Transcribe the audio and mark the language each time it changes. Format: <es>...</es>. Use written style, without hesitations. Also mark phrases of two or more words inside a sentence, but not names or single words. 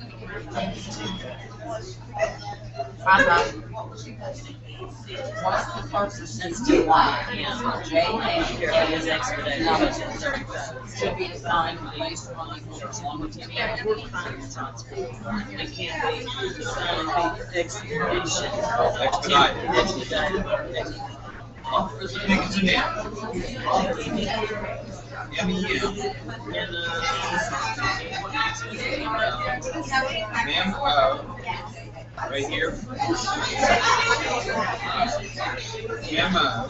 <en>Once the person sends to line, Jay and Carol is expedited. Should be assigned at least one equal as long as any work time responsible. It can't be assigned expedition. Expedited. Think it's an M. M-E-M. M-O, right here. M-O.</en>